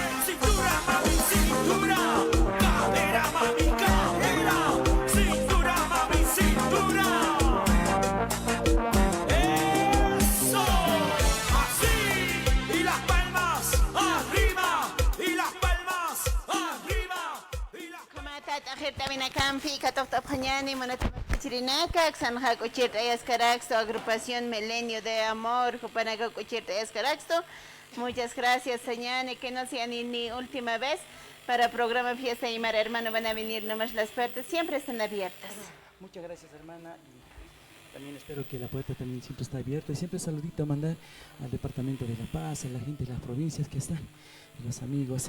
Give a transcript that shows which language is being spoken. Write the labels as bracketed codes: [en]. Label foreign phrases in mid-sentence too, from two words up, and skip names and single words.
[es] Cintura, mami, cintura. Cadera, mami, cadera. Cintura, mami, cintura. ¡Eso! Así. Y las palmas arriba. Y las palmas arriba. Y las [ay] Kumatat akhirta mina kampi katokta panyani manat chirinaka xanha kuchirta escaraxto agrupación Milenio de Amor kupanaga kuchirta escaraxto. [es] Muchas gracias Sañani, que no sea ni última vez para programa Fiesta y Mar Hermano, van a venir nomás las puertas, siempre están abiertas. Muchas gracias, hermana. Y también espero que la puerta también siempre está abierta. Y siempre saludito a mandar al Departamento de La Paz, a la gente de las provincias que están, a los amigos.